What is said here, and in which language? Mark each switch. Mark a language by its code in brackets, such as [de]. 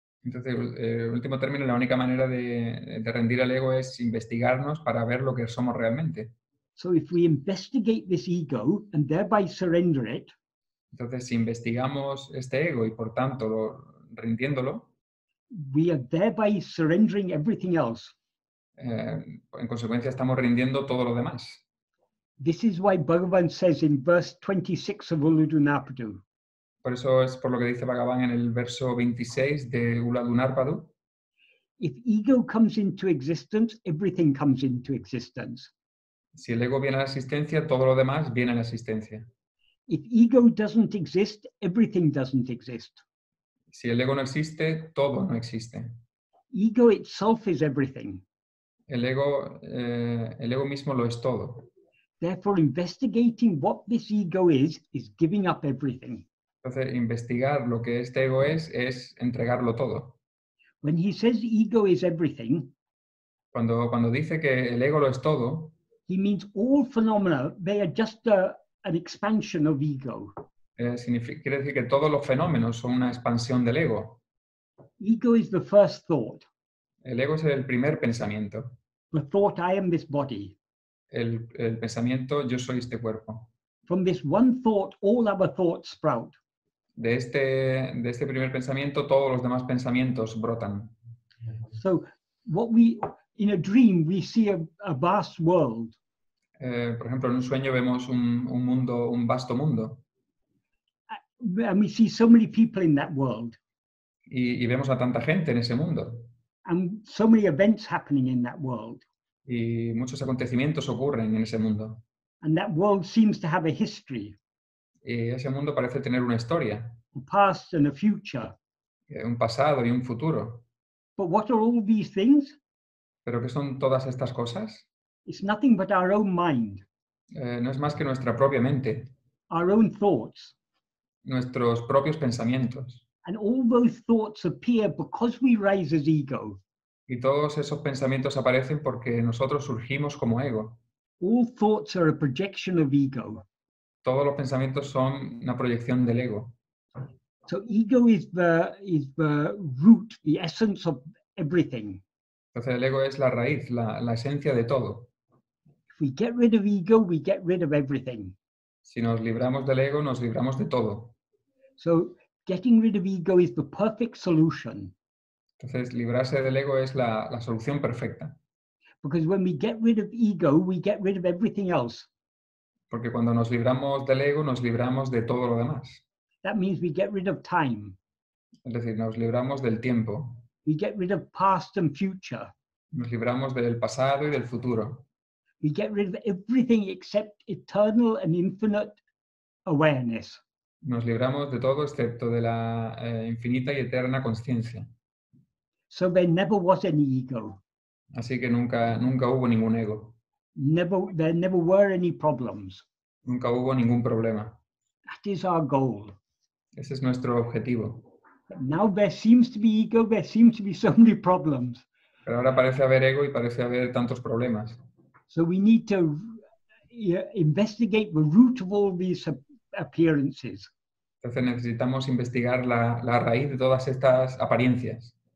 [es] Entonces, en último término, la única manera de rendir al ego es investigarnos para ver lo que somos realmente. [en] So if we investigate this ego and thereby surrender it, [es] Entonces, si investigamos este ego y por tanto rindiéndolo, [en] we are thereby surrendering everything else. [es] en consecuencia estamos rindiendo todo lo demás. [en] This is why Bhagavan says in verse 26 of Uludunapadu, [es] Por eso es por lo que dice Bhagavan en el verso 26 de Uladunarpadu. [en] if ego comes into existence, everything comes into existence. [es] Si el ego viene a la existencia, todo lo demás viene a la existencia. [en] If ego doesn't exist, everything doesn't exist. [es] Si el ego no existe, todo no existe. [en] Ego itself is everything. [es] El ego mismo lo es todo. [en] Therefore, investigating what this ego is giving up everything. [es] Entonces, investigar lo que este ego es entregarlo todo. [en] When he says ego is everything, [es] Cuando dice que el ego lo es todo, [en] he means all phenomena, they are just an expansion of ego. [es] quiere decir que todos los fenómenos son una expansión del ego. [en] Ego is the first thought. [es] El ego es el primer pensamiento. [en] The thought, I am this body. [es] El pensamiento, yo soy este cuerpo. [en] From this one thought, all other thoughts sprout. [es] De este primer pensamiento, todos los demás pensamientos brotan. [en] So, in a dream, we see a vast world. [es] Por ejemplo, en un sueño vemos un mundo, un vasto mundo. [en] And we see so many people in that world. [es] Y vemos a tanta gente en ese mundo. [en] And so many events happening in that world. [es] Y muchos acontecimientos ocurren en ese mundo. [en] And that world seems to have a history, [es] Y ese mundo parece tener una historia, [en] a past and a future. [es] un pasado y un futuro. [en] But what are all these things? [es] ¿Pero qué son todas estas cosas? [en] It's nothing but our own mind, [es] No es más que nuestra propia mente, [en] our own thoughts. [es] nuestros propios pensamientos. [en] And all those thoughts appear because we rise as ego. [es] Y todos esos pensamientos aparecen porque nosotros surgimos como ego. [en] All thoughts are a projection of ego. [es] Todos los pensamientos son una proyección del ego. [en] So ego is the root, the essence of everything. [es] Entonces el ego es la raíz, la esencia de todo. [en] If we get rid of ego, we get rid of everything. [es] Si nos libramos del ego, nos libramos de todo. [en] So getting rid of ego is the perfect solution. [es] Entonces librarse del ego es la solución perfecta. [en] Because when we get rid of ego, we get rid of everything else. [es] Porque cuando nos libramos del ego, nos libramos de todo lo demás. [en] That means we get rid of time. [es] Es decir, nos libramos del tiempo. [en] We get rid of past and future. [es] Nos libramos del pasado y del futuro. [en] We get rid of everything except eternal and infinite awareness. [es] Nos libramos de todo excepto de la infinita y eterna conciencia. [en] So there never was any ego. [es] Así que nunca hubo ningún ego. [en] There never were any problems. [es] Nunca hubo ningún problema. [en] That is our goal. [es] Ese es nuestro objetivo. [en] But now there seems to be ego, there seems to be so many problems. [es] Pero ahora parece haber ego y parece haber tantos problemas. [en] So we need to investigate the root of all these appearances. [es] Entonces necesitamos investigar la raíz de todas estas apariencias.